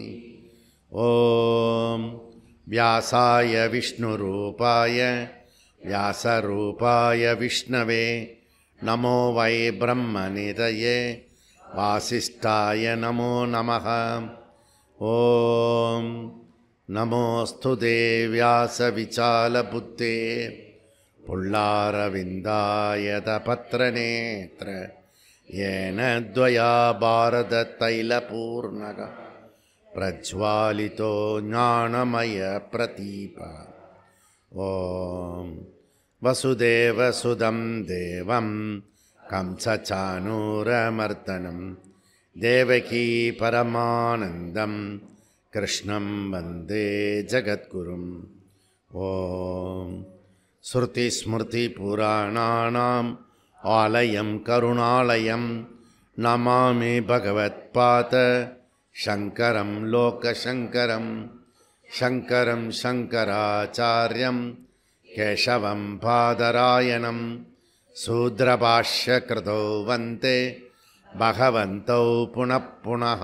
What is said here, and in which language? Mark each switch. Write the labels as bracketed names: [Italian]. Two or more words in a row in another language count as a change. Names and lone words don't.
[Sanskrit] ॐ व्यासाय विष्णुरूपाय व्यासरूपाय विष्णवे नमो वै ब्रह्मनिधये वासिष्ठाय नमो नमः. ॐ नमोऽस्तु व्यासविशालबुद्धे फुल्लारविन्दायतपत्रनेत्र येन द्वया भारततैलपूर्णः प्रज्वालितो ज्ञानमयप्रदीप. ॐ वसुदेवसुदं देवं कंसचाणूरमर्दनं देवकी परमानन्दं कृष्णं वन्दे जगद्गुरुम्. ॐ श्रुतिस्मृतिपुराणानाम् आलयम् करुणालयम् नमामि भगवत्पाद शङ्करम् लोकशङ्करम् शङ्करम् शङ्कराचार्यम् केशवम् बादरायणम् सूत्रभाष्यकृतौ वन्दे भगवन्तौ पुनः पुनः.